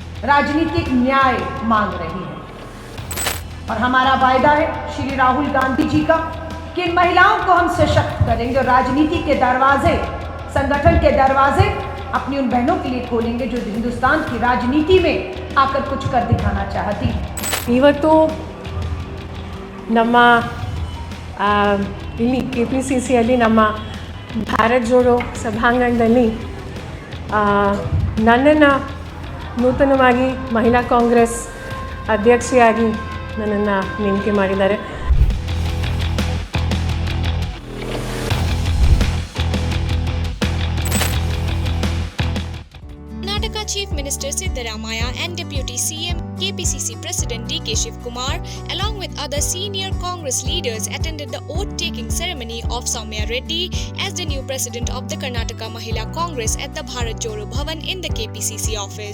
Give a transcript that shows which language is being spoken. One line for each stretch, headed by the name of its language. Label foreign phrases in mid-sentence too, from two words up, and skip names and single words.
Hindi: राजनीतिक न्याय मांग रही है। और हमारा वायदा है श्री राहुल गांधी जी का कि इन महिलाओं को हम सशक्त करेंगे और राजनीति के दरवाजे, संगठन के दरवाजे अपनी उन बहनों के लिए खोलेंगे जो हिंदुस्तान की राजनीति में आकर कुछ कर दिखाना चाहती है।
Kannada: ಇವತ್ತು ನಮ್ಮ ಇಲ್ಲಿ KPCCಯಲ್ಲಿ ನಮ್ಮ ಭಾರತ್ ಜೋಡೋ ಸಭಾಂಗಣದಲ್ಲಿ ನನ್ನನ್ನು ನೂತನವಾಗಿ ಮಹಿಳಾ ಕಾಂಗ್ರೆಸ್ ಅಧ್ಯಕ್ಷೆಯಾಗಿ ನನ್ನನ್ನು ನೇಮಕ ಮಾಡಿದ್ದಾರೆ.
English: Karnataka Chief Minister Siddaramaiah and Deputy CM KPCC President D.K. Shivkumar, along with other senior Congress leaders, attended the oath-taking ceremony of Soumya Reddy as the new president of the Karnataka Mahila Congress at the Bharat Jodo Bhavan in the KPCC office.